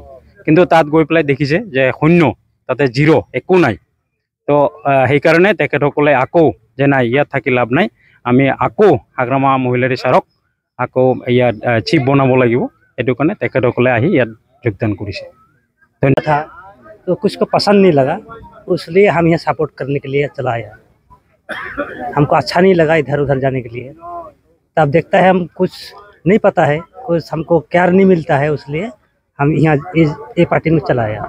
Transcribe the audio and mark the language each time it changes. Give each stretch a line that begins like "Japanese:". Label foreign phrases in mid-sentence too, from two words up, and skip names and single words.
Assamese: কিন্তু তাত গৈ পেলাই দেখিছে যে শূন্য, তাতে জিৰ', একো নাই। তো সেইকাৰণে তেখেতসকলে আকৌ যে নাই, ইয়াত থাকি লাভ নাই, আমি আকৌ হাগ্ৰামা মহিলাৰী ছাৰক আকৌ ইয়াত চিফ বনাব লাগিব। সেইটো কাৰণে তেখেতসকলে আহি ইয়াত যোগদান কৰিছে। ধন্যবাদ।
Hindi: था तो कुछ को पसंद नहीं लगा, इसलिए हम यहाँ सपोर्ट करने के लिए चला आया। हमको अच्छा नहीं लगा इधर उधर जाने के लिए। तब देखता है हम कुछ नहीं पता है, कुछ हमको प्यार नहीं मिलता है, इसलिए हम यहाँ ये पार्टी में चला आया।